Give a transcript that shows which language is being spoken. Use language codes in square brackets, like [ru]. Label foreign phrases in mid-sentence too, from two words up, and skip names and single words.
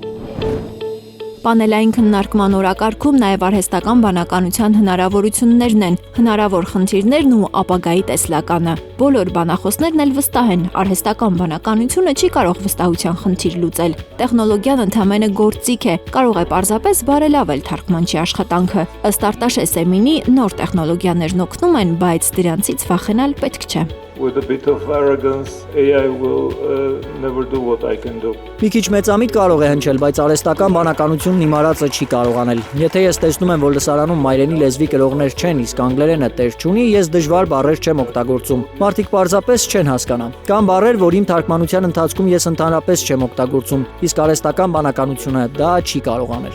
[hy] Պանելային քննարկման օրակարգում նաև արհեստական բանականության հնարավորություններն են, հնարավոր խնդիրներն ու ապագայի տեսլականը։ Բոլոր բանախոսներն էլ վստահ են, արհեստական բանականությունը չի կարող վստահության խնդիր լուծել։ Տեխնոլոգիան ընդհանրապես գործիք է, կարող է պարզապես բարելավել թարգմանչի աշխատանքը։ Ըստ Արտաշես Էմինի, նոր տեխնոլոգիաներն օգնում են, բայց դրանցից վախենալ պետք չէ։ [en] with a bit of arrogance, AI will never do what I can do. [hy] Մի քիչ մեծամիտ կարող է հնչել, բայց արհեստական բանականությունն իմարածը չի կարող անել։ Եթե ես տեսնում եմ, որ լսարանում մայրենի լեզվի կրողներ չեն, իսկ անգլերենը տեր չունի, ես դժվար բառեր չեմ օգտագործում։ Մարդիկ պարզապես չեն հասկանա։ Կան բառեր, որ իմ թարգմանության ընթացքում ես ընդհանրապես չեմ օգտագործում, իսկ արհեստական բանականությունը դա չի կարող անել։